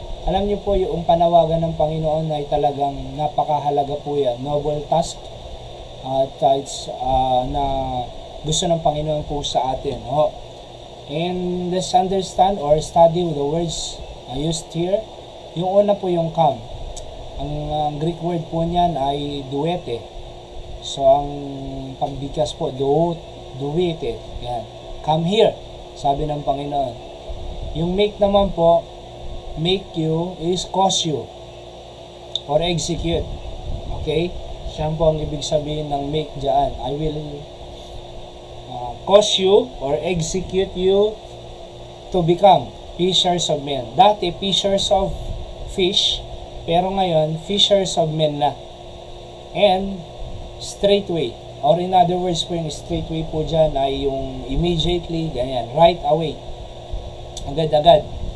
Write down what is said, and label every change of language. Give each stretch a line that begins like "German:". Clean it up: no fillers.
Filipino: Alam niyo po yung panawagan ng Panginoon ay talagang napakahalaga po yan,
English: noble task,
Filipino: at it's na gusto ng Panginoon po sa atin. Oh.
English: And let's understand or study the words used here.
Filipino: Yung una po yung come. Ang Greek word po niyan ay duete. So ang pagbigkas po, duete. Yan.
English: Come here,
Filipino: sabi ng Panginoon. Yung make naman po,
English: make you is cause you or execute. Okay?
Filipino: Siya po ang ibig sabihin ng make dyan.
English: I will cause you or execute you to become fishers of men. Dati, fishers of fish,
Filipino: pero ngayon,
English: fishers of men na. And straightway, or in other words po yung straightway po dyan ay yung immediately,
Filipino: ganyan,
English: right away,
Filipino: agad-agad.